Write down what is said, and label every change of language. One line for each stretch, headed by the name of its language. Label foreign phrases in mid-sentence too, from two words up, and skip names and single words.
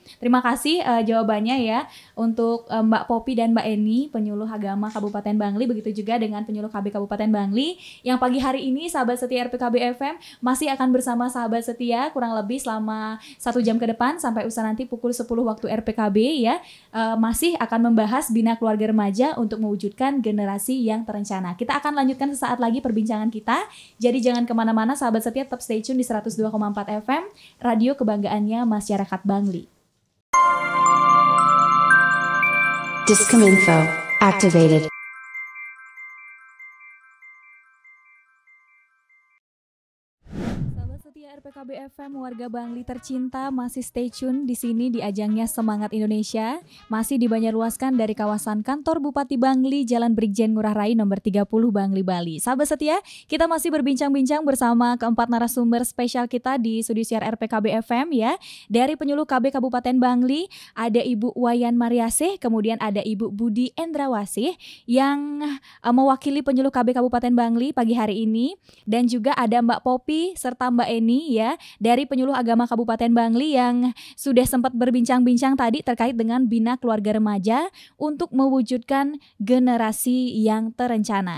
Indonesian: Terima kasih jawabannya ya untuk Mbak Popi dan Mbak Eni, penyuluh agama Kabupaten Bangli, begitu juga dengan penyuluh KB Kabupaten Bangli yang pagi hari ini sahabat setia RPKB FM masih akan bersama sahabat setia kurang lebih selama 1 jam ke depan sampai usai nanti pukul 10 waktu RPKB ya. Masih akan membahas Bina Keluarga Remaja untuk mewujudkan generasi yang terencana. Kita akan lanjutkan sesaat lagi perbincangan kita. Jadi jangan kemana-mana sahabat setia, tetap
English: stay tune
Indonesian: di 102,4 FM Radio Kebanggaannya Masyarakat Bangli. Diskominfo activated. RPKB FM, warga Bangli tercinta, masih
English: stay tune
Indonesian: di sini di ajangnya Semangat Indonesia, masih dibanjarluaskan dari kawasan kantor Bupati Bangli, Jalan Brigjen Ngurah Rai nomor 30 Bangli, Bali. Sahabat setia, kita masih berbincang-bincang bersama keempat narasumber spesial kita di studio siar RPKB FM ya. Dari penyuluh KB Kabupaten Bangli, ada Ibu Wayan Mariasih, kemudian ada Ibu Budi Endrawasih yang mewakili penyuluh KB Kabupaten Bangli pagi hari ini, dan juga ada Mbak Popi serta Mbak Eni ya, dari penyuluh agama Kabupaten Bangli yang sudah sempat berbincang-bincang tadi terkait dengan Bina Keluarga Remaja untuk mewujudkan generasi yang terencana.